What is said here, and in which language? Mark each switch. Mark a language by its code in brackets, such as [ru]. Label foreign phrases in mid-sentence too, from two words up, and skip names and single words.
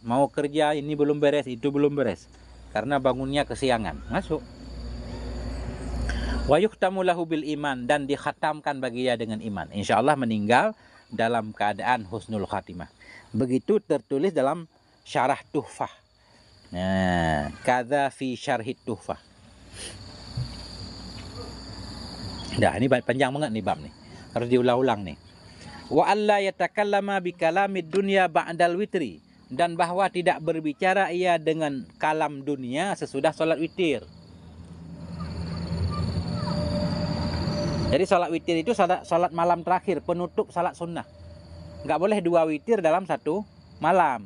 [id] Mau kerja ini belum beres, itu belum beres, karena bangunnya kesiangan. Masuk. [ar] وَيُخْتَمُ لَهُ بِالْإِيمَانِ, [id] dan dikhatamkan bagi dia dengan iman. Insyaallah meninggal dalam keadaan [ar] حسن الخاتمة. [id] Begitu tertulis dalam syarah Tuhfah. Nah, [ar] كذا في شرح التحفة. [id] Dah, ini panjang banget nih bab nih. Harus diulang-ulang nih. [ar] وألا يتكلم بكلام الدنيا بعد الوتر, [id] dan bahwa tidak berbicara ia dengan kalam dunia sesudah salat witir. Jadi salat witir itu salat malam terakhir, penutup salat sunnah. Nggak boleh 2 witir dalam satu malam.